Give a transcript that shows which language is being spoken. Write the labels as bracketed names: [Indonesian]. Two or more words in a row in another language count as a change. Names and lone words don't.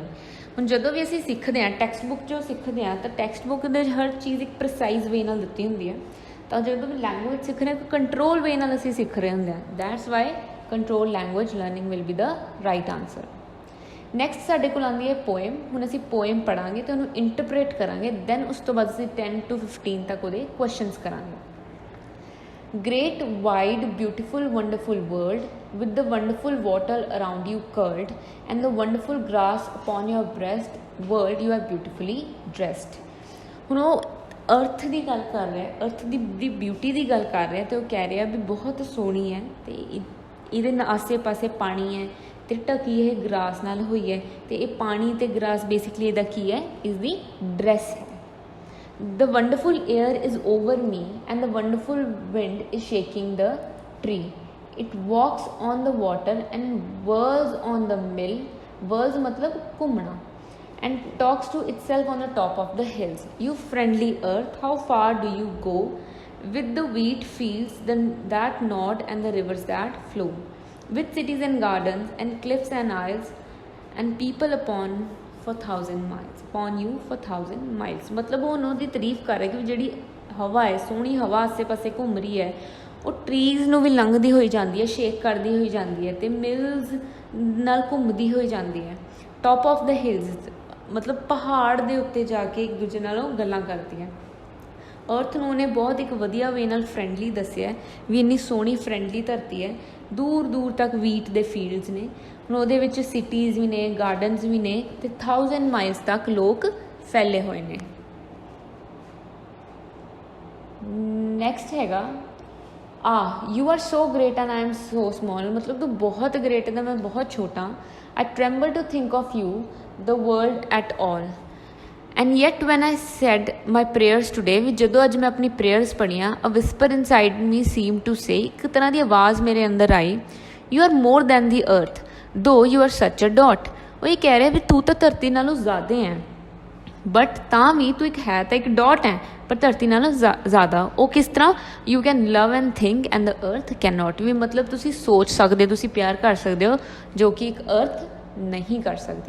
[Punjabi] ਹੁਣ ਜਦੋਂ ਵੀ ਅਸੀਂ ਸਿੱਖਦੇ ਹਾਂ [English] text book [Punjabi] ਜੋ ਸਿੱਖਦੇ ਹਾਂ ਤਾਂ [English] text book [Punjabi] ਦੇ ਹਰ ਚੀਜ਼ ਇੱਕ [English] precise way [Punjabi] ਨਾਲ ਦਿੱਤੀ ਹੁੰਦੀ ਹੈ, ਤਾਂ ਜਦੋਂ ਵੀ ਲੈਂਗੁਏਜ ਸਿੱਖ ਰਹੇ ਹਾਂ [English] control way [Punjabi] ਨਾਲ ਅਸੀਂ ਸਿੱਖ ਰਹੇ ਹੁੰਦੇ ਹਾਂ। [English] That's why control language learning will be the right answer. [Punjabi] ਨੈਕਸਟ ਸਾਡੇ ਕੋਲ ਆਉਂਦੀ ਹੈ ਪੋਇਮ। ਹੁਣ ਅਸੀਂ ਪੋਇਮ ਪੜ੍ਹਾਂਗੇ ਅਤੇ ਉਹਨੂੰ ਇੰਟਰਪ੍ਰੇਟ ਕਰਾਂਗੇ, ਦੈਨ ਉਸ ਤੋਂ ਬਾਅਦ ਅਸੀਂ 10 to 15 ਤੱਕ ਉਹਦੇ ਕੁਐਸਚਨਸ ਕਰਾਂਗੇ। [English] Great, wide, beautiful, wonderful world, with the wonderful water around you curled, and the wonderful grass upon your breast, world you are beautifully dressed। [Punjabi] ਹੁਣ ਉਹ ਅਰਥ ਦੀ ਗੱਲ ਕਰ ਰਿਹਾ, ਅਰਥ ਦੀ ਬਿਊਟੀ ਦੀ ਗੱਲ ਕਰ ਰਿਹਾ, ਅਤੇ ਉਹ ਕਹਿ ਰਿਹਾ ਵੀ ਬਹੁਤ ਸੋਹਣੀ ਹੈ ਅਤੇ ਇਹਦੇ ਆਸੇ ਪਾਸੇ ਪਾਣੀ ਹੈ ਅਤੇ ਢਕੀ ਇਹ ਗਰਾਸ ਨਾਲ ਹੋਈ ਹੈ, ਅਤੇ ਇਹ ਪਾਣੀ ਅਤੇ ਗਰਾਸ ਬੇਸਿਕਲੀ ਇਹਦਾ ਕੀ ਹੈ? ਇਸਦੀ ਡਰੈਸ ਹੈ। [English] The wonderful air is over me and the wonderful wind is shaking the tree. It walks on the water and whirls on the mill, whirls [Hindi] मतलब घूमना, [English] and talks to itself on the top of the hills. You friendly earth, how far do you go with the wheat fields that nod and the rivers that flow, with cities and gardens and cliffs and isles and people upon for 1000 miles, upon you for 1000 miles। [Punjabi] ਮਤਲਬ ਉਹ ਉਹਨਾਂ ਦੀ ਤਾਰੀਫ ਕਰ ਰਿਹਾ ਕਿ ਜਿਹੜੀ ਹਵਾ ਹੈ, ਸੋਹਣੀ ਹਵਾ ਆਸੇ ਪਾਸੇ ਘੁੰਮ ਰਹੀ ਹੈ, ਉਹ ਟਰੀਜ਼ ਨੂੰ ਵੀ ਲੰਘਦੀ ਹੋਈ ਜਾਂਦੀ ਹੈ, ਸ਼ੇਕ ਕਰਦੀ ਹੋਈ ਜਾਂਦੀ ਹੈ, ਅਤੇ ਮਿਲਸ ਨਾਲ ਘੁੰਮਦੀ ਹੋਈ ਜਾਂਦੀ ਹੈ। [English] top of the hills [Punjabi] ਮਤਲਬ ਪਹਾੜ ਦੇ ਉੱਤੇ ਜਾ ਕੇ ਇੱਕ ਦੂਜੇ ਨਾਲ ਉਹ ਗੱਲਾਂ ਕਰਦੀਆਂ। ਅਰਥ ਨੂੰ ਉਹਨੇ ਬਹੁਤ ਇੱਕ ਵਧੀਆ ਵੇ ਨਾਲ ਫਰੈਂਡਲੀ ਦੱਸਿਆ ਵੀ ਇੰਨੀ ਸੋਹਣੀ ਫਰੈਂਡਲੀ ਧਰਤੀ ਹੈ, ਦੂਰ ਦੂਰ ਤੱਕ ਵੀਟ ਦੇ ਫੀਲਡਸ ਨੇ। ਹੁਣ ਉਹਦੇ ਵਿੱਚ ਸਿਟੀਜ਼ ਵੀ ਨੇ, ਗਾਰਡਨਸ ਵੀ ਨੇ, ਅਤੇ 1000 ਮਾਈਲਸ ਤੱਕ ਲੋਕ ਫੈਲੇ ਹੋਏ ਨੇ। ਨੈਕਸਟ ਹੈਗਾ [English] you are so great and I am so small, [Punjabi] मतलब ਤੂੰ ਬਹੁਤ ਗ੍ਰੇਟ ਹੈ ਤਾਂ ਮੈਂ ਬਹੁਤ ਛੋਟਾ। [English] I tremble to think of you, the world at all. And yet when I said my prayers today, [Punjabi] ਵੀ ਜਦੋਂ ਅੱਜ ਮੈਂ ਆਪਣੀ prayers ਪੜ੍ਹੀਆਂ, [English] a whisper inside me seemed to say, [Punjabi] ਇੱਕ ਤਰ੍ਹਾਂ ਦੀ ਆਵਾਜ਼ ਮੇਰੇ ਅੰਦਰ ਆਈ, [English] you are more than the earth, though you are such a dot. [Punjabi] ਉਹ ਇਹ ਕਹਿ ਰਿਹਾ ਵੀ ਤੂੰ ਤਾਂ ਧਰਤੀ ਨਾਲੋਂ ਜ਼ਿਆਦਾ ਹੈ, ਬਟ ਤਾਂ ਵੀ ਤੂੰ ਇੱਕ ਹੈ ਤਾਂ ਇੱਕ ਡਾਟ ਹੈ, ਪਰ ਧਰਤੀ ਨਾਲੋਂ ਜ਼ਿਆਦਾ। ਉਹ ਕਿਸ ਤਰ੍ਹਾਂ? [English] You can love and think and the earth can not, [Punjabi] ਵੀ ਮਤਲਬ ਤੁਸੀਂ ਸੋਚ ਸਕਦੇ ਹੋ, ਤੁਸੀਂ ਪਿਆਰ ਕਰ ਸਕਦੇ ਹੋ, ਜੋ ਕਿ ਇੱਕ ਅਰਥ ਨਹੀਂ ਕਰ ਸਕਦੀ।